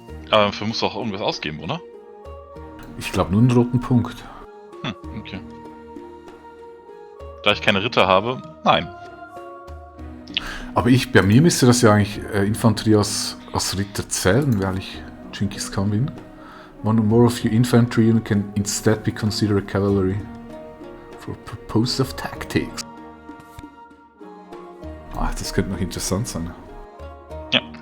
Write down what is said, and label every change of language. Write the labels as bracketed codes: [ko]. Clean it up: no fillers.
[de] Aber dafür musst du auch irgendwas ausgeben, oder? Ich glaube nur einen roten Punkt. Okay. Da ich keine Ritter habe, nein. Aber bei mir müsste das ja eigentlich Infanterie als Ritter zählen, weil ich Genghis Khan bin. [en] One or more of your infantry unit can instead be considered cavalry for purpose of tactics. [de] Ach, das könnte noch interessant sein. Ja.